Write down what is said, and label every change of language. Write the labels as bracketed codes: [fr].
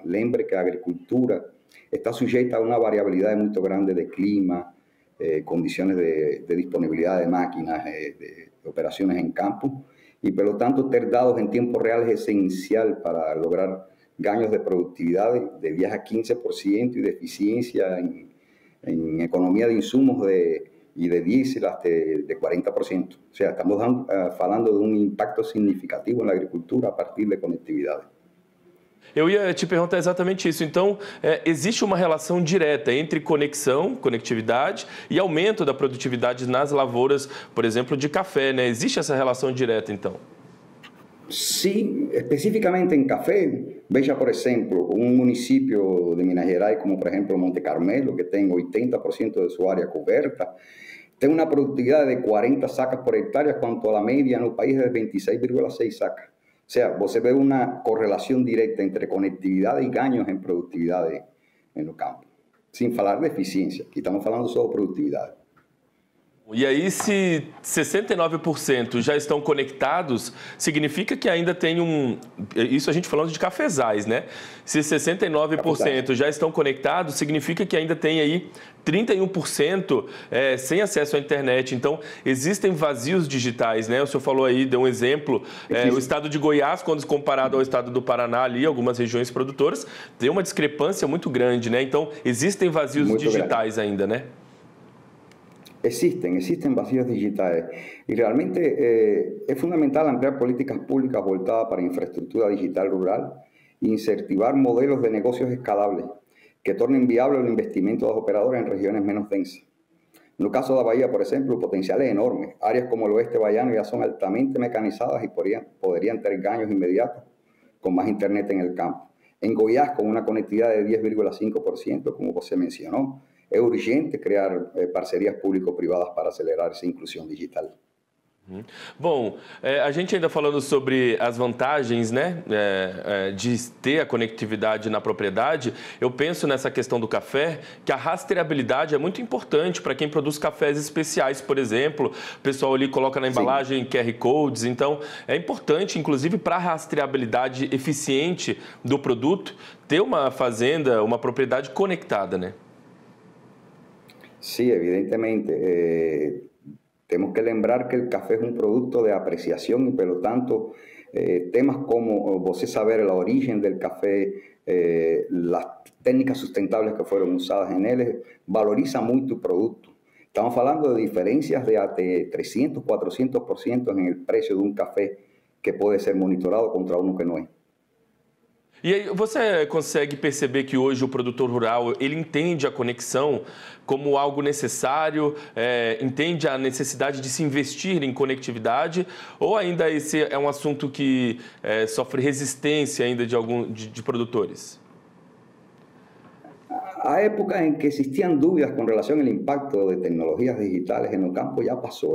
[es] Lembre que la agricultura está sujeta a una variabilidad muy grande de clima, condiciones de disponibilidad de máquinas, de operaciones en campo, y por lo tanto tener datos en tiempo real es esencial para lograr ganos de productividad de 10 a 15% y de eficiencia en economía de insumos y de diésel hasta de 40%. O sea, estamos hablando de un impacto significativo en la agricultura a partir de conectividad. [pt] Eu ia te perguntar exatamente isso. Então, existe uma relação direta entre conectividade e aumento da produtividade nas lavouras, por exemplo, de café, né? Existe essa relação direta, então? [es] Sí, específicamente en café. [pt] Veja, [es] por ejemplo, un municipio de Minas Gerais, como por ejemplo Monte Carmelo, que tiene 80% de su área cubierta, tiene una productividad de 40 sacas por hectárea, cuanto a la media en el país es de 26,6 sacas. O sea, [pt] você [es] ve una correlación directa entre conectividad y ganos en productividad en los campos. Sin falar de eficiencia, aquí estamos hablando solo de productividad. [pt] E aí, se 69% já estão conectados, significa que ainda tem isso a gente falando de cafezais, né? Se 69% já estão conectados, significa que ainda tem aí 31% sem acesso à internet. Então, existem vazios digitais, né? O senhor falou aí, deu um exemplo, o estado de Goiás, quando comparado ao estado do Paraná, ali, algumas regiões produtoras, tem uma discrepância muito grande, né? Então, existem vazios digitais ainda, né? [es] Existen vacíos digitales y realmente es fundamental ampliar políticas públicas [pt] voltadas para [es] infraestructura digital rural [pt] e incentivar [es] modelos de negocios escalables que tornen viable el investimento de los operadores en regiones menos densas. En el caso de la Bahía, por ejemplo, el potencial es enorme. Áreas como el oeste bahiano ya son altamente mecanizadas y podrían tener ganos inmediatos con más internet en el campo. En Goiás, con una conectividad de 10,5%, como se mencionó, es urgente crear parcerías público-privadas para acelerar esa inclusión digital. [pt] Bom, a gente ainda falando sobre as vantagens, né, de ter a conectividade na propriedade, eu penso nessa questão do café, que a rastreabilidade é muito importante para quem produz cafés especiais, por exemplo. O pessoal ali coloca na embalagem QR Codes, então é importante, inclusive, para a rastreabilidade eficiente do produto, ter uma fazenda, uma propriedade conectada, né? [es] Sí, evidentemente. Tenemos que [pt] lembrar [es] que el café es un producto de apreciación y, por lo tanto, temas como [pt] você saber [es] el origen del café, las técnicas sustentables que fueron usadas en él, valoriza muy tu producto. Estamos hablando de diferencias de hasta 300, 400% en el precio de un café que puede ser monitorado contra uno que no es. [pt] E aí, você consegue perceber que hoje o produtor rural, ele entende a conexão como algo necessário, entende a necessidade de se investir em conectividade, ou ainda esse é um assunto que sofre resistência ainda de produtores? [es] A época en que existían dudas con relación al impacto de tecnologías digitales en el campo ya pasó.